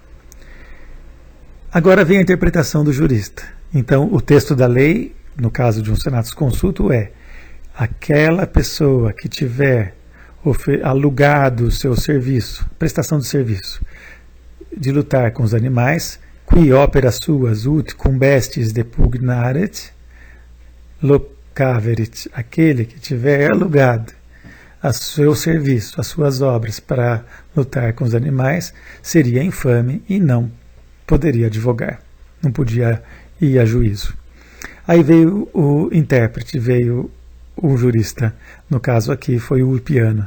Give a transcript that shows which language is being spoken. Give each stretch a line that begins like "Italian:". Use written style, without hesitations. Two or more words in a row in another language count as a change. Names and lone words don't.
Portuguese: Agora vem a interpretação do jurista. Então, o texto da lei, no caso de um
Latin: senatus consulto,
Portuguese: é: aquela pessoa que tiver alugado o seu serviço, prestação de serviço, de lutar com os animais,
Latin: qui opera suas ut cumbestis depugnaret, locaverit,
Portuguese: aquele que tiver alugado a seu serviço, as suas obras para lutar com os animais, seria infame e não poderia advogar, não podia ir a juízo. Aí veio o intérprete, veio o jurista, no caso aqui foi o Ulpiano.